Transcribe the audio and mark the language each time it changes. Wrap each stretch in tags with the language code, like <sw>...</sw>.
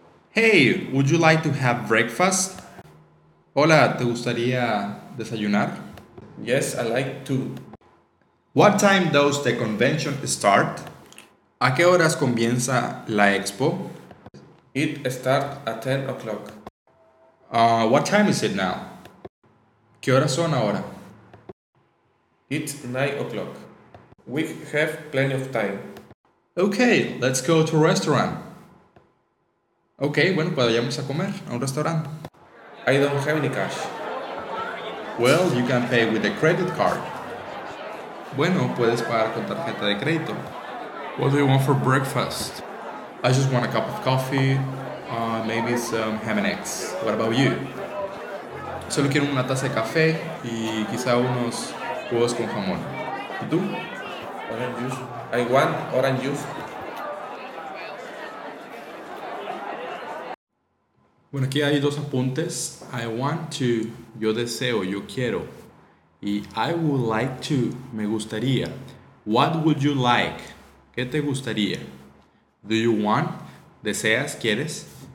<en>Hey, would you like to have breakfast?</en> <es>Hola, ¿te gustaría desayunar?</es> <en>Yes, I like to. What time does the convention start?</en> <es>¿A qué horas comienza la expo?</es> <en>It starts at 10 o'clock. What time is it now? ¿Qué horas son ahora? It's 9 o'clock. We have plenty of time. Okay, let's go to a restaurant.</en> <es>Okay, bueno, pues vayamos a comer a un restaurante.</es> <en>I don't have any cash. Well, you can pay with a credit card.</en> <es>Bueno, puedes pagar con tarjeta de crédito.</es> <en>What do you want for breakfast? I just want a cup of coffee, maybe some ham and eggs. What about you?</en> <es>Solo quiero una taza de café y quizá unos huevos con jamón. ¿Y tú?</es> <en>Orange juice. I want orange juice.</en> <es>Bueno, aquí hay dos apuntes. I want to, yo deseo, yo quiero. Y I would like to, me gustaría.</es> <en>What would you like? ¿Qué te gustaría? Do you want? ¿Deseas? ¿Quieres?</en>